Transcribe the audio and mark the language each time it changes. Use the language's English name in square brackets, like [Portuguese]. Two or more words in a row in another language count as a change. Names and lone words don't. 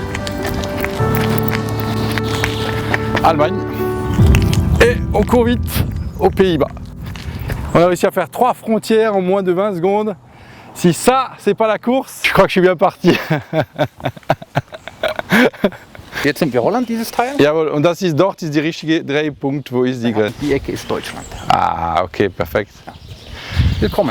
[French] Allemagne, et on court vite aux Pays-Bas. On a réussi à faire 3 frontières en moins de 20 secondes. Si ça, c'est pas la course, je crois que je suis bien parti. [German] Jetzt sind wir Holland, dieses Teil. Jawohl, und das ist dort ist die richtige Drehpunkt, wo ist die Grenze? Die Ecke ist Deutschland. Ah, okay, perfekt. Willkommen.